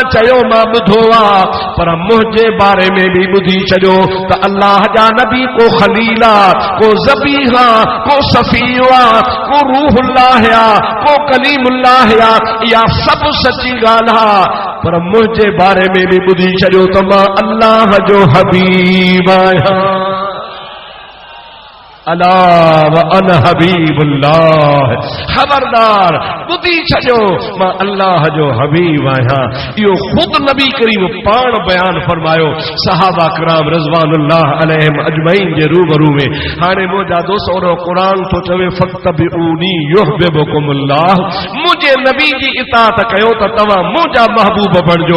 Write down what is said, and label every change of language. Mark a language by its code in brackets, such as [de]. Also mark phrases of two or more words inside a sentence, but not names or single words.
[sd] चयो मां ॿुधो आहे, पर मुंहिंजे बारे में बि ॿुधी छॾियो त अल्लाह जा नबी को खलील आहे, को ज़बीहा, को सफ़ीहा, को रूहुल्लाह, को कलीमुल्लाह, या सब सच्ची ॻाल्हि आहे, पर मुंहिंजे बारे में बि ॿुधी छॾियो त मां अल्लाह जो हबीब आहियां। [ar] ألا وأنا حبيب الله, [sd] खबरदार ॿुधी छॾियो मां अल्लाह जो हबीब आहियां। इहो ख़ुदि नबी करीम पाण बयान फरमायो सहाबा कराम [ar] رضوان الله عليهم أجمعين [sd] जे रूबरू में। हाणे मुंहिंजा दोस्त और क़ुरान तो चवे [ar] فاتبعوني يحببكم الله, [sd] मुंहिंजे नबी जी इताअत कयो त तव्हां मुंहिंजा महबूब बणिजो।